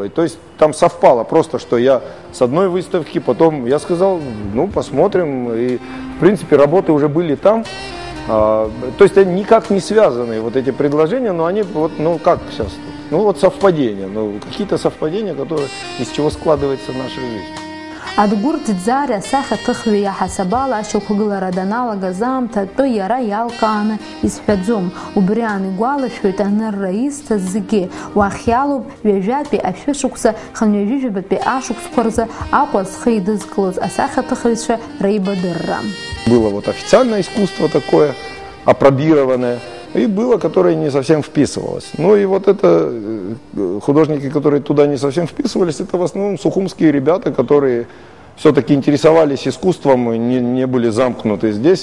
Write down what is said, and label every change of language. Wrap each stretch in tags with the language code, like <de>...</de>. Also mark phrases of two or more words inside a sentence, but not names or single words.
<ru>И то есть там совпало просто, что я с одной выставки, потом я сказал, посмотрим, и в принципе работы уже были там. То есть они никак не связаны, вот эти предложения, но они вот, как сейчас, вот совпадения, какие-то совпадения, которые, из чего складывается наша жизнь.</ru> <ab>Адгәыр Ӡӡари асахьаҭыхҩы иаҳасабала ашьақәгылара даналагаз аамҭа иара иалкааны изҳәаӡом. Убри игәалашәоит анырра изҭаз зегьы. Уахь иалоуп ҩажәатәи ашәышықәса, хынҩажәижәабатәи ашықәсқәа рзы Аҟәа зхы идызкылоз асахьаҭыхыҩцәа реибадырра.</ab> <ru>Было вот официальное искусство такое, апробированное, и было, которое не совсем вписывалось. И вот это художники, которые туда не совсем вписывались, это в основном сухумские ребята, которые все-таки интересовались искусством, не были замкнуты здесь.</ru>